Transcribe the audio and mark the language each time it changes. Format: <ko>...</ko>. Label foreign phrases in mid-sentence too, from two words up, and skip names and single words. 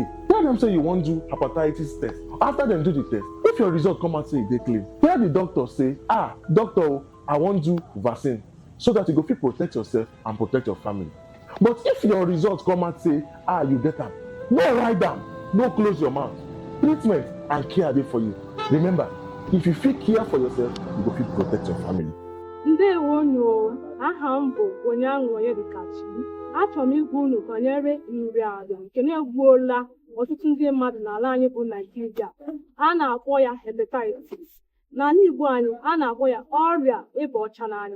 <pcm>Tell them say you wan do hepatitis test. After dem do the test, if your result come out say e dey clean, tell the doctor say, doctor, I wan do vaccine, so that you go fit protect yourself and protect your family. But if your result come out say, you get am, no write am, no close your mouth. Treatment and care dey for you. Remember, if you fit care for yourself, you go fit protect your family.</pcm> <ig>Ndewo, aha m bụ onye aṅụrị dịkachi. Achọrọ m igwu unu banyere nri ala nke na-egbuola ọtụtụ ndị mmadụ n'ala anyị bụ Naịjirịa. A na-akpọ ya hepatitis. N'ala Igbo anyị, a na-akpọ ya ọrịa ịba ọcha n'anya.</ig>